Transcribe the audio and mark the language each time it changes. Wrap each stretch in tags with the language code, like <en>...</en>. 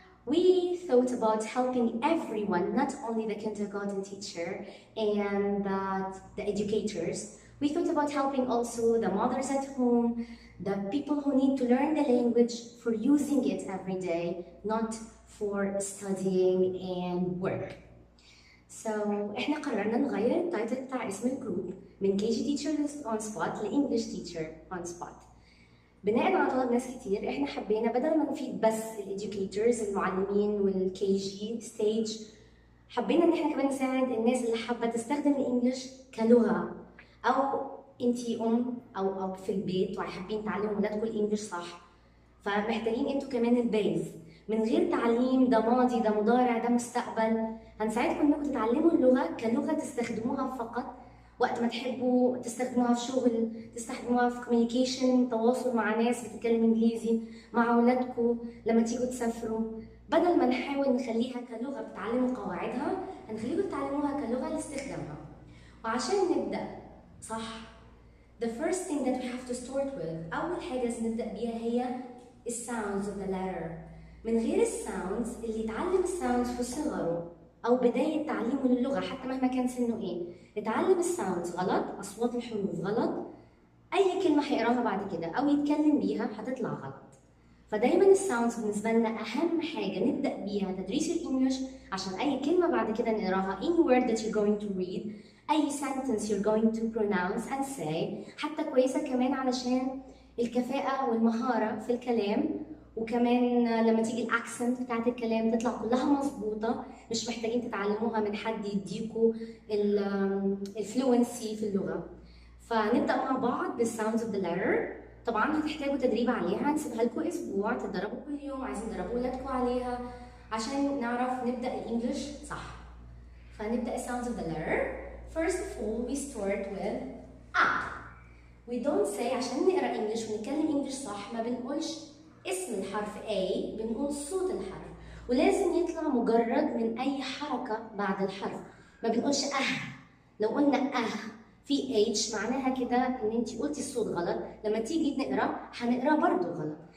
<en>We thought about helping everyone, not only the kindergarten teacher and the educators. We thought about helping also the mothers at home, the people who need to learn the language for using it every day, not for studying and work.</en> <ar>So احنا قررنا نغير التايتل بتاع اسم الجروب من KG Teacher on Spot ل English Teacher on Spot. بناء على طلب ناس كتير احنا حبينا بدل ما نفيد بس الإديوكيتورز المعلمين والKG ستيج، حبينا ان احنا كمان نساعد الناس اللي حابه تستخدم الانجليش كلغه، او انتي او في البيت وحابين تعلموا ولادكم الانجليش صح، فمحتاجين انتوا كمان البيز. من غير تعليم ده ماضي ده مضارع ده مستقبل، هنساعدكم انكم تتعلموا اللغه كلغه تستخدموها فقط وقت ما تحبوا تستخدموها في شغل، تستخدموها في كوميونيكيشن، تواصل مع ناس بتتكلم انجليزي، مع اولادكم لما تيجوا تسافروا. بدل ما نحاول نخليها كلغه بتعلموا قواعدها، هنخليكم تتعلموها كلغه لاستخدامها. وعشان نبدا صح،</ar> <en>the first thing that we have to start with،</en> <ar>أول حاجة نبدأ بيها هي</ar> <en>sounds of the letter.</en> <ar>من غير الساوندز، اللي يتعلم الساوندز في صغره أو بداية تعليمه للغة حتى مهما كان سنه إيه، يتعلم الساوندز غلط، أصوات الحروف غلط، أي كلمة هيقراها بعد كده أو يتكلم بيها هتطلع غلط. فدايما الساوندز بالنسبة لنا أهم حاجة نبدأ بيها تدريس الإنجليش، عشان أي كلمة بعد كده نقراها،</ar> <en>any word that you're going to read،</en> <ar>أي</ar> <en>sentence you're going to pronounce and say،</en> <ar>حتى كويسة كمان علشان الكفاءة والمهارة في الكلام، وكمان لما تيجي الأكسنت بتاعت الكلام تطلع كلها مظبوطة، مش محتاجين تتعلموها من حد يديكوا الفلوينسي في اللغة. فنبدأ مع بعض بالساوندز اوف ذا letter. طبعا هتحتاجوا تدريب عليها، هنسيبها لكم أسبوع تتدربوا كل يوم، عايزين تدربوا ولادكم عليها عشان نعرف نبدأ الإنجليش صح.</ar> <en>فنبدأ sounds of the letter. First of all, we start with A. We don't say</en> <ar>عشان نقرأ إنجليش ونتكلم إنجليش صح ما بنقولش اسم الحرف A، بنقول صوت الحرف، ولازم يطلع مجرد من أي حركة بعد الحرف، ما بنقولش لو قلنا في H معناها كده إن أنتِ قلتي الصوت غلط، لما تيجي نقرأ هنقرأ برضه غلط.</ar>